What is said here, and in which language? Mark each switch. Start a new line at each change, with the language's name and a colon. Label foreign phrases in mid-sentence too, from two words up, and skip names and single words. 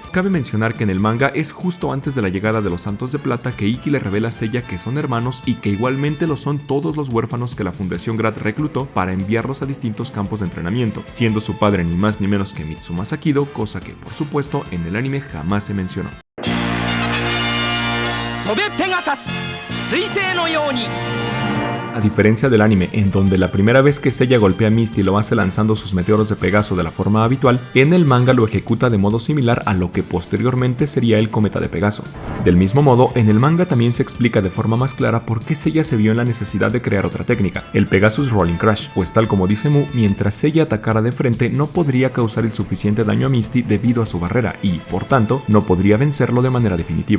Spanish: Cabe mencionar que en el manga es justo antes de la llegada de los Santos de Plata que Ikki le revela a Seiya que son hermanos y que igualmente lo son todos los huérfanos que la Fundación Grad reclutó para enviarlos a distintos campos de entrenamiento, siendo su padre ni más ni menos que Mitsuma Sakido, cosa que por supuesto en el anime jamás se mencionó.
Japanese: 飛べペガサス彗星のように
Spanish: A diferencia del anime, en donde la primera vez que Seiya golpea a Misty lo hace lanzando sus meteoros de Pegaso de la forma habitual, en el manga lo ejecuta de modo similar a lo que posteriormente sería el cometa de Pegaso. Del mismo modo, en el manga también se explica de forma más clara por qué Seiya se vio en la necesidad de crear otra técnica, el Pegasus Rolling Crash, pues tal como dice Mu, mientras Seiya atacara de frente no podría causar el suficiente daño a Misty debido a su barrera y, por tanto, no podría vencerlo de manera definitiva.